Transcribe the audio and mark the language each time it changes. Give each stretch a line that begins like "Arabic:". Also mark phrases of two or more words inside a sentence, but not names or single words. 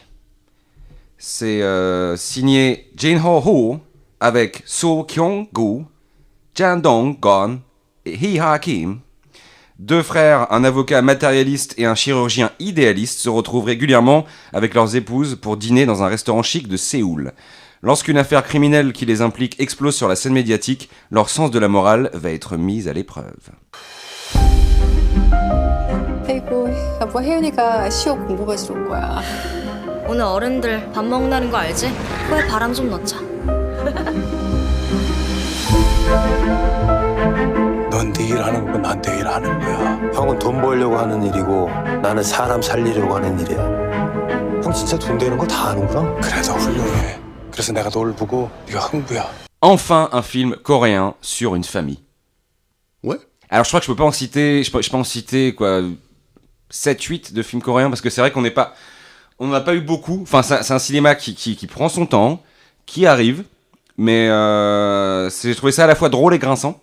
French: C'est signé Jin Ho-ho avec So Kyung-gu, Jan Dong-gon et Hee Ha Kim. Deux frères, un avocat matérialiste et un chirurgien idéaliste se retrouvent régulièrement avec leurs épouses pour dîner dans un restaurant chic de Séoul. Lorsqu'une affaire criminelle qui les implique explose sur la scène médiatique, leur sens de la morale va être mis à l'épreuve.
Korean: 아이고, 여보 혜연이가 시험 공부 받으러 온 거야. 오늘 어른들 밥 먹는다는 거 알지? 코에 바람 좀 넣자. 넌 네 일 하는 거고 난 내 일 하는 거야. 형은 돈 벌려고 하는 일이고 나는 사람 살리려고 하는 일이야. 형 진짜 돈 되는 거 다 아는구나. 그래도 훌륭해. 그래서 내가 널 보고 네가 흥부야.
French: Enfin, un film coréen sur une famille. Ouais. Alors je crois que je peux en citer quoi 7-8 de films coréens parce que c'est vrai qu'on n'en a pas eu beaucoup. Enfin, c'est un cinéma qui prend son temps, qui arrive, mais j'ai trouvé ça à la fois drôle et grinçant.